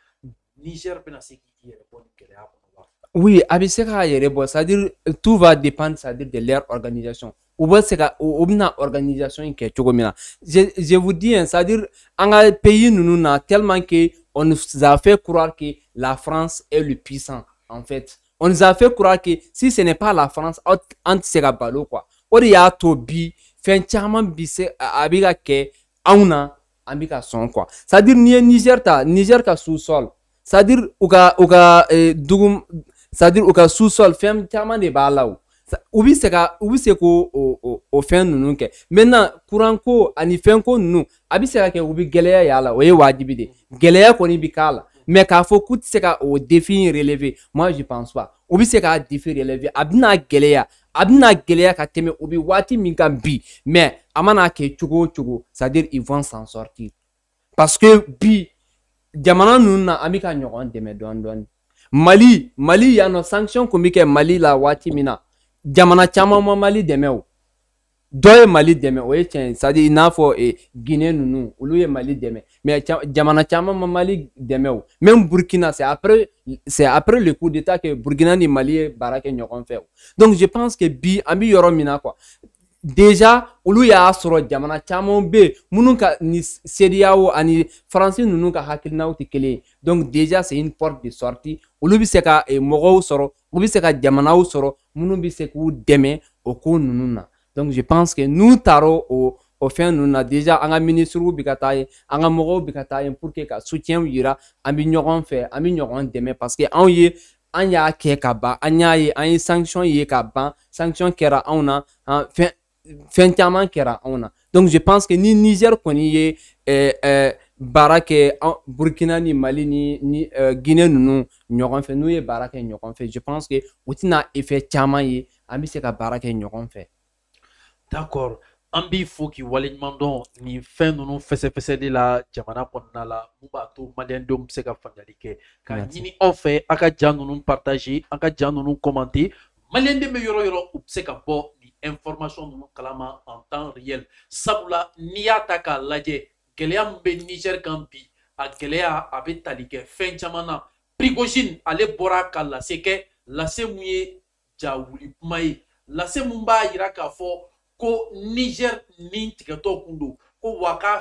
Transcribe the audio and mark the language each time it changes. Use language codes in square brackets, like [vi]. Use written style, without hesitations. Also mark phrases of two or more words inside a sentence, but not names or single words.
[bm] Niger bɛna se k'i yɛrɛ bɔ nin gɛlɛya kɔnɔ wa? [fr] Oui, [bm] a bɛ se k'a yɛrɛ bɔ [fr] c'est-à-dire tout va dépendre c'est-à-dire de leur organisation. [bm] U bɛ se ka u bɛna organisation in kɛ cogo min na. [fr] Je vous dis c'est-à-dire [bm] an ka pays ninnu na [fr] tellement que on nous a fait croire que la France est le puissant en fait. On nous a fait croire que si ce n'est pas la France [bm] an tɛ se ka balo [fr] quoi. [bm] O de y'a to bi fɛn caman bi se a bɛ ka kɛ anw na an bɛ ka sɔn quoi. C'est-à-dire n'i ye Niger ka sous-sol c'est-à-dire u ka dugu c'est-à-dire u ka sous-sol fɛn caman de b'a la o. U bɛ se ko o fɛn ninnu kɛ [fr] maintenant courant [bm] ko ani fɛn ko ninnu a bɛ se ka kɛ u bɛ gɛlɛya y'a la o ye wajibi de gɛlɛya kɔni bɛ k'a la mais k'a fɔ k'u tɛ se ka o [fr] défi relever moi je pense pas [bm] u bɛ se k'a [fr] défi relever [bm] a bɛna gɛlɛya ka tɛmɛ u bɛ waati min kan bi mais a mana kɛ cogo o cogo [fr] c'est-à-dire ils vont s'en sortir parce que [bm] bi jamana ninnu na an bɛ ka ɲɔgɔn dɛmɛ dɔɔni dɔɔni Mali yan nɔ sanction kun bɛ kɛ Mali la waati min na jamana caman ma Mali dɛmɛ o dɔ ye Mali dɛmɛ o ye tiɲɛ [fr] c'est à dire [bm] i n'a fɔ Guinée ninnu olu ye Mali dɛmɛ mais jamana caman ma Mali dɛmɛ o même Burkina [fr] c'est après le coup d'état que [bm] Burkina ni Mali ye baara kɛ ɲɔgɔn fɛ o [fr] donc je pense que [bm] bi an bi yɔrɔ min na [fr] quoi déjà [bm] olu y'a sɔrɔ jamana caman bɛ minnu ka ni CEDEAO ani Faransi ninnu ka hakilinaw tɛ kelen ye [fr] donc déjà c'est une porte de sortie [bm] olu bɛ se ka mɔgɔw sɔrɔ u bɛ se ka jamanaw sɔrɔ minnu bɛ se k'u dɛmɛ o ko ninnu na [fr] donc je pense que [bm] n'u taara o fɛn ninnu na déjà an ka ministres bɛ ka taa yen an ka mɔgɔw bɛ ka taa yen [fr] pour que [bm] ka soutien yira an bɛ ɲɔgɔn fɛ an bɛ ɲɔgɔn dɛmɛ parce que anw ye an y'a kɛ ka ban an y'a ye an ye sanction ye ka ban sanction kɛra anw na fɛn caman kɛra anw na [fr] donc je pense que [bm] ni Niger kɔni ye baara kɛ Burkina ni Mali ni Guinée ninnu ɲɔgɔn fɛ n'u ye baara kɛ ɲɔgɔn fɛ [fr] je pense que [bm] u tɛna effet caman ye an bɛ se ka baara kɛ ɲɔgɔn fɛ. [fr] D'accord. [bm] An b'i fo k'i waleɲuman dɔn nin fɛn ninnu fɛsɛfɛsɛli la jamana kɔnɔna la mun b'a to maliyɛndenw bɛ se ka faamuyali kɛ k'a ɲini aw fɛ a ka ja ninnu partager a ka ja ninnu commenter maliyɛnden bɛ yɔrɔ yɔrɔ u bɛ se ka bɔ nin information ninnu kalama [fr] en temps réel [bm] sabula n'i y'a ta k'a lajɛ gɛlɛya min bɛ Niger kan bi a gɛlɛya a bɛ tali kɛ fɛn caman na Prigozhin ale bɔra ka lase kɛ lase mun ye jawuli kuma ye lase mun b'a jira k'a fɔ ko Niger ni tigɛtɔ kun don ko wa k'a